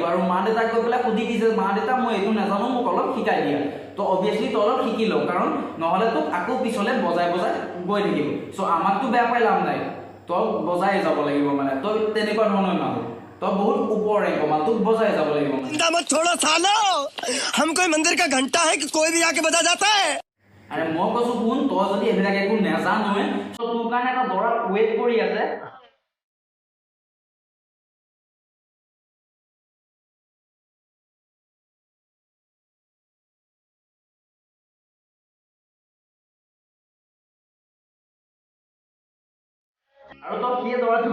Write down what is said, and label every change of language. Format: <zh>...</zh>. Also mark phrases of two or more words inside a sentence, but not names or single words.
<as>আৰু মা দেউতাক গৈ পেলাই সুধি দিছে, মা দেউতা মই এইটো নাজানো, মোক অলপ শিকাই দিয়া। তো অবভিয়াসলি তই অলপ শিকি ল, কাৰণ নহ'লে তোক আকৌ পিছলৈ বজাই গৈ থাকিব। চ' আমাকতো বেয়া পাই লাভ নাই, তই বজাই যাব লাগিব মানে তই তেনেকুৱা ধৰণৰ মানুহ তই বহুত ওপৰ ৰেংকৰ মানুহ তোক বজাই যাব লাগিব মানে</as> <hi>मत छोड़ो सालो हम कोई मंदिर का घंटा है कि कोई भी आके बजा जाता है</hi> <as>আৰে মই কৈছো শুন তই যদি এইবিলাক একো নেজানোৱে তোৰ কাৰণে এটা দৰা ৱেইট কৰি আছে আৰু তই সেই দৰাটো</as>